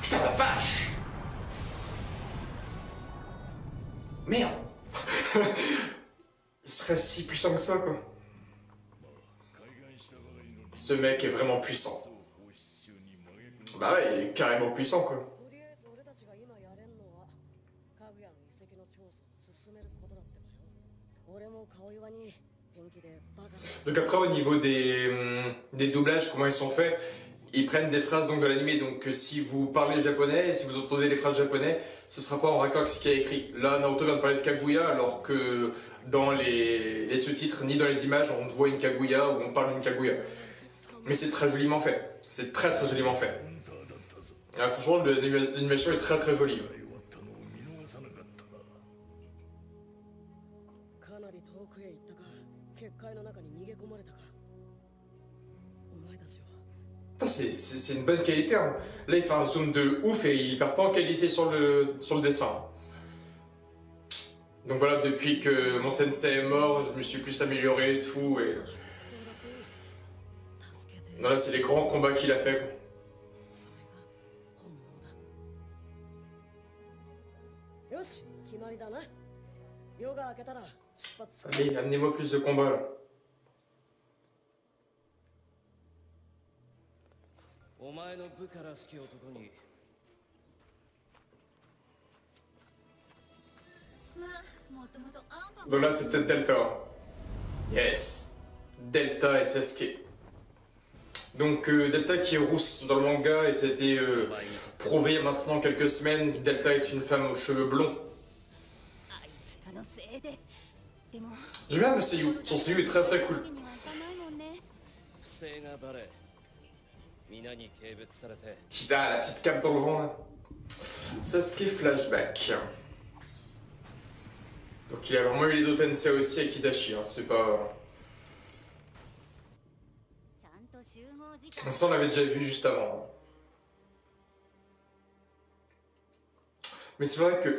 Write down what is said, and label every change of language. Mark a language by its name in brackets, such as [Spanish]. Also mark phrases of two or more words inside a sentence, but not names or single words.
[French] vache! Merde! Il serait si puissant que ça, quoi. Ce mec est vraiment puissant. Bah ouais, il est carrément puissant, quoi. [Japanese] とりあえず俺たちが今やれんのはかぐやの遺跡の調査を進めることだってばよ。俺も顔岩に元気でバカな [French] Donc après au niveau des doublages, comment ils sont faits, ils prennent des phrases donc de l'animé, donc si vous parlez japonais, si vous entendez les phrases japonais, ce sera pas en raccord avec ce qui est écrit. Là Naruto vient de parler de Kaguya alors que dans les sous-titres ni dans les images on voit une Kaguya ou on parle d'une Kaguya. Mais c'est très joliment fait, c'est très joliment fait. Franchement l'animation est très jolie. [Japanese] かなり遠くへ行ったか結界の中に逃げ込まれたかお前たちは [French] Putain, c'est une bonne qualité, hein. Là il fait un zoom de ouf et il perd pas en qualité sur le dessin. Donc voilà, depuis que mon sensei est mort, je me suis plus amélioré et tout. Et... [Japanese] 助けて [French] Non, là c'est les grands combats qu'il a fait, quoi. [Japanese] それが本物だよし決まりだな夜が明けたら出発する [French] Allez, amenez-moi plus de combats là. [Japanese] お前の部下らしき男に [French] Donc là c'est peut-être Delta. Yes. Delta et Sasuke. Donc Delta qui est rousse dans le manga et ça a été prouvé maintenant quelques semaines. Delta est une femme aux cheveux blonds. J'aime bien le seiyuu. Son seiyuu est très cool. [Japanese] 不正がバレ皆に軽蔑されて [French] Tita, la petite cape dans le vent là. Sasuke flashback. Donc il a vraiment eu les deux Tensei aussi avec Itachi, hein. C'est pas... Ça on l'avait déjà vu juste avant. Mais c'est vrai que...